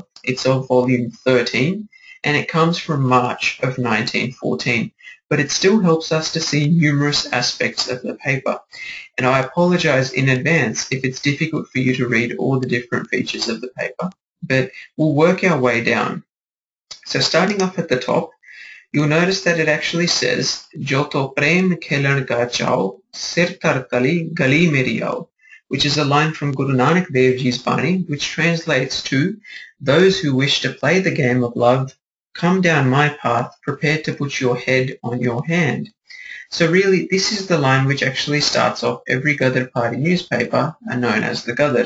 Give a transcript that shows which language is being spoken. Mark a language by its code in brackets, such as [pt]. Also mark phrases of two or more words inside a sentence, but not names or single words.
[en] It's of volume 13, and it comes from March of 1914, but it still helps us to see numerous aspects of the paper. And I apologize in advance if it's difficult for you to read all the different features of the paper, but we'll work our way down. So starting off at the top, you'll notice that it actually says, [pa] "ਜੋਤੋ ਪ੍ਰੇਮ ਖੇਲਣ ਕਾ ਚਾਉ, ਸਿਰ ਤਰ ਤਲੀ ਗਲੀ ਮੇਰੀ ਆਉ," [en] which is a line from Guru Nanak Dev Ji's Bani, which translates to, "Those who wish to play the game of love, come down my path, prepared to put your head on your hand." So really, this is the line which actually starts off every Gadar party newspaper, known as the Gadar.